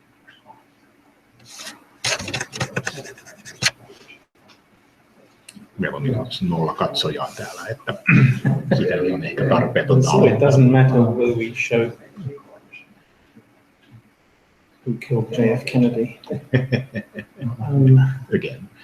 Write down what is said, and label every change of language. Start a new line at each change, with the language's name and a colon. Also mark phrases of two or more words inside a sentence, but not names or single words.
Finnish: Meillä on nyt 0 katsojaa täällä, että sitä on ehkä tarpeetonta
English: So it
Finnish: aloittaa.
English: doesn't matter whether we show who killed JF Kennedy. Again.